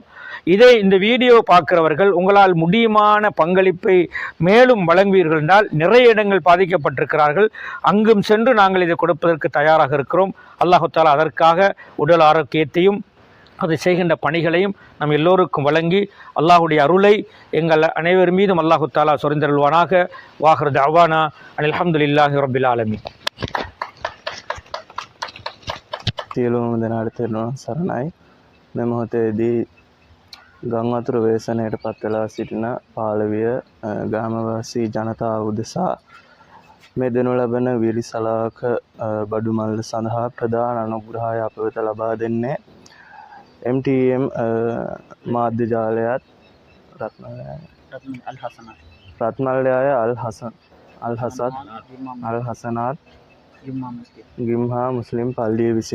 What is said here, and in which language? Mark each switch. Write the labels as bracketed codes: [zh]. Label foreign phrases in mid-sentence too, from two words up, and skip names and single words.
[ta] இதை இந்த வீடியோ பார்க்கிறவர்கள் உங்களால் முடியுமான பங்களிப்பை மேலும் வழங்குவீர்கள் என்றால் நிறைய இடங்கள் பாதிக்கப்பட்டிருக்கிறார்கள், அங்கும் சென்று நாங்கள் இதை கொடுப்பதற்கு தயாராக இருக்கிறோம். [ar] الله تعالى [ta] அதற்காக உடல் ஆரோக்கியத்தையும் அதை செய்கின்ற பணிகளையும் நம் எல்லோருக்கும் வழங்கி அல்லாஹுடைய அருளை எங்கள் அனைவர் மீதும் [ar] الله تعالى [ta] சொரிந்தருள்வானாக. [ar] وآخر دعوانا أن الحمد لله رب العالمين. [si] සියලුම දෙනාට තෙරුවන් සරණයි. මේ මොහොතේදී ගම් වතුර වේසනයට පත් වෙලා සිටින පාලවිය ග්‍රාමවාසී ජනතාව උදෙසා මේ දෙනු ලබන විලිසලාක බඩු මල්ල සඳහා ප්‍රධාන අනුග්‍රහය අප වෙත ලබා දෙන්නේ MTM මාධ්‍ය ජාලයත් රත්මල්යාය අල් හසනාත් ගිම්හා මුස්ලිම් පල්ලිය විසිනි.